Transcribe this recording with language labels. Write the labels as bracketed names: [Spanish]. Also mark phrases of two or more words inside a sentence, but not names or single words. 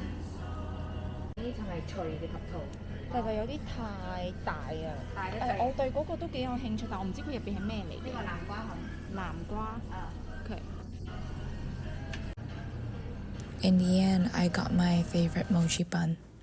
[Cantonese] 呢層係脆嘅合桃，但就有啲太大啊！大得我對嗰個都幾有興趣，但我唔知佢入邊係咩嚟嘅。呢個南瓜餡。南瓜啊。 OK。 [English] In the end, I got my favorite mochi bun.